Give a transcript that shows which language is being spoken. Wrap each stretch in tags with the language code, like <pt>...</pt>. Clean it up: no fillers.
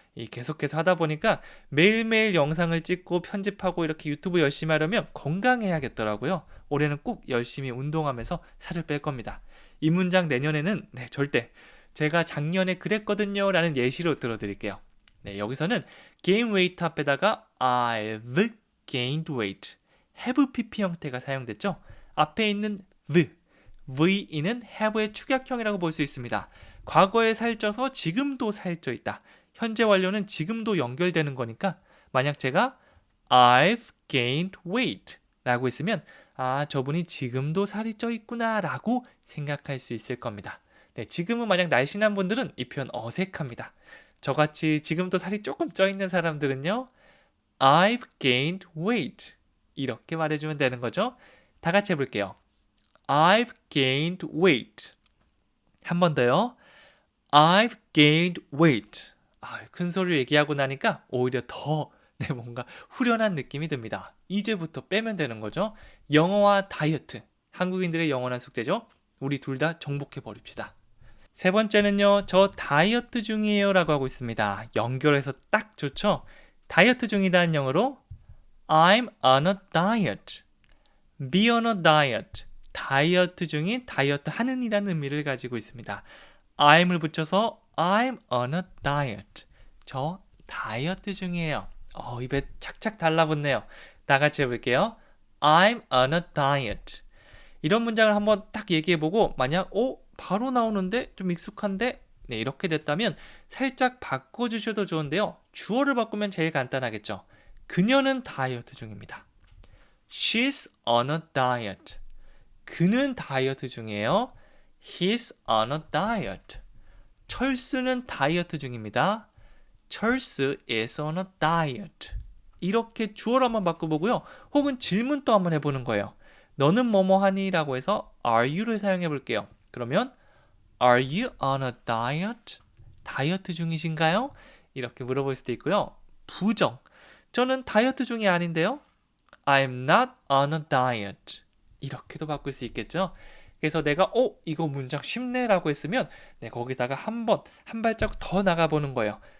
<ko>계속해서 하다 보니까 매일매일 영상을 찍고 편집하고 이렇게 유튜브 열심히 하려면 건강해야겠더라고요. 올해는 꼭 열심히 운동하면서 살을 뺄 겁니다. 이 문장 내년에는 절대 제가 작년에 그랬거든요 라는 예시로 들어드릴게요. 여기서는 gain weight 앞에다가</ko> <en>I've gained weight</en> <ko>have pp 형태가 사용됐죠. 앞에 있는 V는 have의 축약형이라고 볼 수 있습니다. 과거에 살쪄서 지금도 살쪄 있다. 현재 완료는 지금도 연결되는 거니까 만약 제가</ko> <en>I've gained weight</en> <ko>라고 했으면 저분이 지금도 살이 쪄 있구나 라고 생각할 수 있을 겁니다. 지금은 만약 날씬한 분들은 이 표현 어색합니다. 저같이 지금도 살이 조금 쪄 있는 사람들은요</ko> <en>I've gained weight</en> <ko>이렇게 말해주면 되는 거죠. 다 같이 해볼게요.</ko> <en>I've gained weight.</en> <ko>한 번 더요.</ko> <en>I've gained weight.</en> <ko>큰 소리로 얘기하고 나니까 오히려 더 뭔가 후련한 느낌이 듭니다. 이제부터 빼면 되는 거죠. 영어와 다이어트. 한국인들의 영원한 숙제죠. 우리 둘 다 정복해 버립시다. 세 번째는요. 저 다이어트 중이에요 라고 하고 있습니다. 연결해서 딱 좋죠. 다이어트 중이다는 영어로</ko> <en>I'm on a diet. Be on a diet.</en> <ko>다이어트 중인 다이어트 하는 이라는 의미를 가지고 있습니다.</ko> <en>I'm을 붙여서 I'm on a diet.</en> <ko>저 다이어트 중이에요. 입에 착착 달라붙네요. 다 같이 해볼게요.</ko> <en>I'm on a diet.</en> <ko>이런 문장을 한번 딱 얘기해보고 만약 바로 나오는데 좀 익숙한데 이렇게 됐다면 살짝 바꿔주셔도 좋은데요. 주어를 바꾸면 제일 간단하겠죠. 그녀는 다이어트 중입니다.</ko> <en>She's on a diet.</en> <ko>그는 다이어트 중이에요.</ko> <en>He's on a diet.</en> <ko>철수는 다이어트 중입니다.</ko> <en>철수 is on a diet.</en> <ko>이렇게 주어로 한번 바꿔보고요. 혹은 질문도 한번 해보는 거예요. 너는 뭐뭐 하니? 라고 해서 are you를 사용해 볼게요.</ko> <en>그러면 are you on a diet?</en> <ko>다이어트 중이신가요? 이렇게 물어볼 수도 있고요. 부정. 저는 다이어트 중이 아닌데요.</ko> <en>I'm not on a diet.</en> <ko>이렇게도 바꿀 수 있겠죠. 그래서 내가 이거 문장 쉽네 라고 했으면 거기다가 한 발자국 더 나가보는 거예요.</ko>